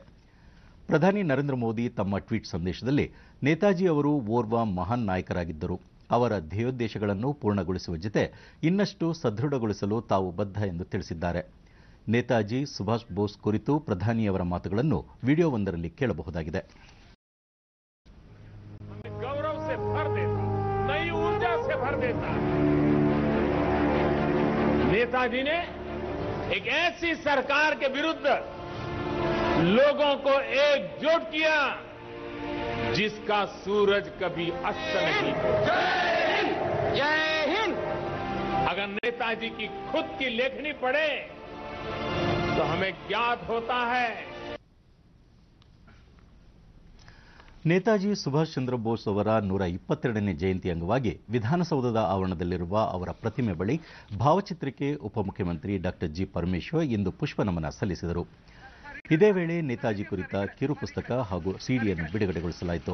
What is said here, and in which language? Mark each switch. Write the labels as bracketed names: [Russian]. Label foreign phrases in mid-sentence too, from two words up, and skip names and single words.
[Kannada] ಪ್ರಧಾನಿ ನರೇಂದ್ರ ಮೋದಿ ತಮ್ಮ ಟ್ವೀಟ್ ಸಂದೇಶದಲ್ಲಿ ನೇತಾಜಿ ಅವರು ಓರ್ವ ಮಹಾನ್ ನಾಯಕರಾಗಿದ್ದರು. ಅವರ ಧ್ಯೇಯೋದ್ದೇಶಗಳನ್ನು ಪೂರ್ಣಗೊಳಿಸುವ ಜೊತೆ ಇನ್ನಷ್ಟು ಸದೃಢಗೊಳಿಸಲು ತಾವು ಬದ್ಧ ಎಂದು ತಿಳಿಸಿದ್ದಾರೆ. ನೇತಾಜಿ ಸುಭಾಷ್ ಬೋಸ್ ಕುರಿತು ಪ್ರಧಾನಿಯವರ ಮಾತುಗಳನ್ನು ವಿಡಿಯೋವೊಂದರಲ್ಲಿ ಕೇಳಬಹುದಾಗಿದೆ. [Hindi] गौरव से भर देता, नई ऊर्जा से भर देता। नेताजी ने एक ऐसी सरकार के विरुद्ध लोगों को एकजुट किया जिसका सूरज कभी अस्त नहीं होता। जय हिंद। अगर नेताजी की खुद की लेखनी पढ़े तो हमें ज्ञात होता है [Kannada] ನೇತಾಜಿ ಸುಭಾಷ್ ಚಂದ್ರ ಬೋಸ್ ಅವರ 122ನೇ ಜಯಂತಿ ಅಂಗವಾಗಿ ವಿಧಾನಸೌಧದ ಆವರಣದಲ್ಲಿರುವ ಅವರ ಪ್ರತಿಮೆ ಬಳಿ ಭಾವಚಿತ್ರಕ್ಕೆ ಉಪಮುಖ್ಯಮಂತ್ರಿ ಡಾಕ್ಟರ್ ಜಿ ಪರಮೇಶ್ವರ್ ಇಂದು ಪುಷ್ಪನಮನ ಸಲ್ಲಿಸಿದರು. ಇದೇ ವೇಳೆ ನೇತಾಜಿ ಕುರಿತ ಕಿರು ಪುಸ್ತಕ ಹಾಗೂ ಸಿಡಿಯನ್ನು ಬಿಡುಗಡೆಗೊಳಿಸಲಾಯಿತು.